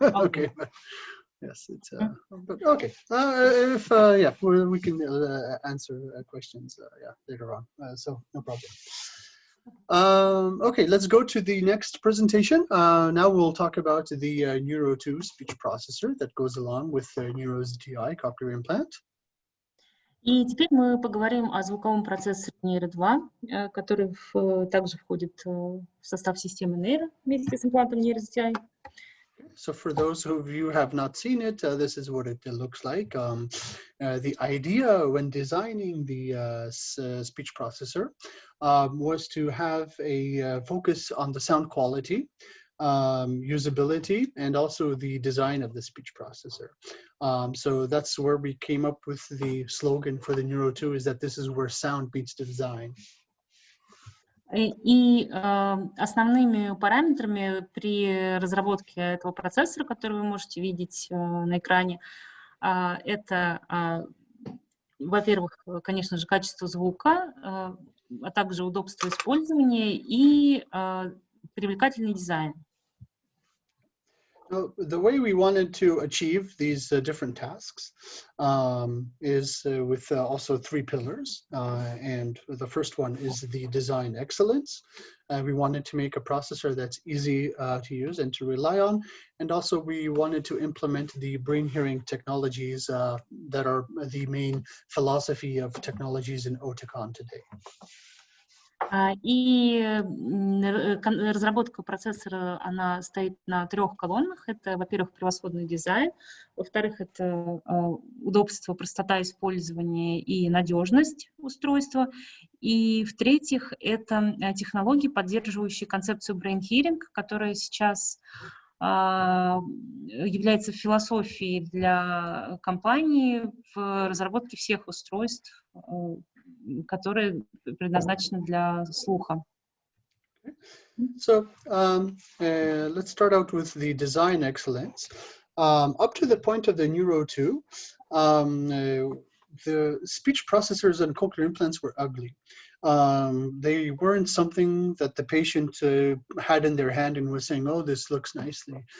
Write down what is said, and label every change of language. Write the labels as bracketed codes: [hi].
[en] Okay, but yes, it's but okay. If yeah, we can answer questions later on. So no problem. Okay, let's go to the next presentation. Now we'll talk about the Neuro 2 speech processor that goes along with the Neuro ZTI cochlear implant. [ru] И теперь мы поговорим о звуковом процессоре Neuro 2, который также входит в состав системы Neuro вместе с имплантом Neuro ZTI. [en] So for those of you who have not seen it, this is what it looks like. The idea when designing the speech processor was to have a focus on the sound quality, usability, and also the design of the speech processor. So that's where we came up with the slogan for the Neuro 2, is that this is where sound meets design. [ru] И основными параметрами при разработке этого процессора, который вы можете видеть на экране, это, во-первых, конечно же, качество звука, а также удобство использования и привлекательный дизайн. [en] The way we wanted to achieve these different tasks is with also three pillars. And the first one is the design excellence. We wanted to make a processor that's easy to use and to rely on. And also we wanted to implement the brain hearing technologies that are the main philosophy of technologies in Oticon today. [ru] И разработка процессора, она стоит на трех колоннах. Это, во-первых, превосходный дизайн, во-вторых, это удобство, простота использования и надежность устройства, и, в-третьих, это технологии, поддерживающие концепцию brain hearing, которая сейчас является философией для компании в разработке всех устройств, которые предназначены для слуха. [en] So let's start out with the design excellence. Up to the point of the Neuro 2, the speech processors and cochlear implants were ugly. They weren't something that the patient had in their hand and was saying, oh, this looks nicely.